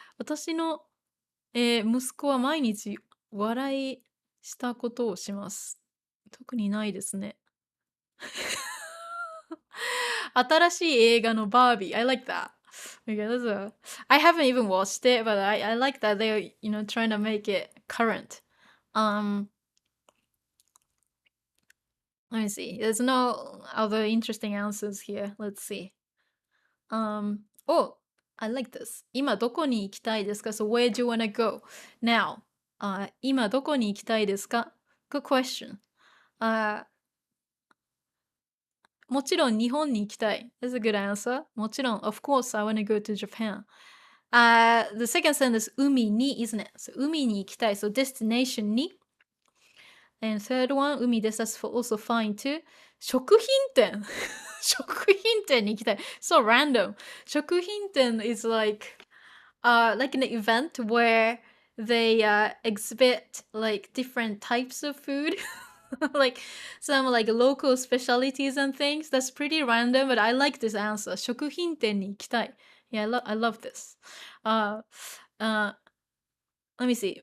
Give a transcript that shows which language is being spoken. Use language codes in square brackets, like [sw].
[ja] 私の、息子は毎日笑いしたことをします。特にないですね。新しい映画のバービー. [en] I like that. Okay, I haven't even watched it, but I like that they're, trying to make it current. Let me see. There's no other interesting answers here. Let's see. Oh, I like this. [ja] 今どこに行きたいですか? [en] So where do you want to go? [ja] Now, 今どこに行きたいですか? [en] Good question. [ja] もちろん日本に行きたい. [en] That's a good answer. もちろん, of course, I want to go to Japan. The second sentence, 海に isn't it? So [ja] 海に行きたい. [en] So destination に. And third one, 海です. That's also fine too. [ja] 食品店食品店に行きたい. [en] So random. 食品店 is like an event where they exhibit like different types of food. Like some like local specialties and things. That's pretty random, but I like this answer. [ja] 食品店に行きたい. [en] Yeah, I love this. Let me see.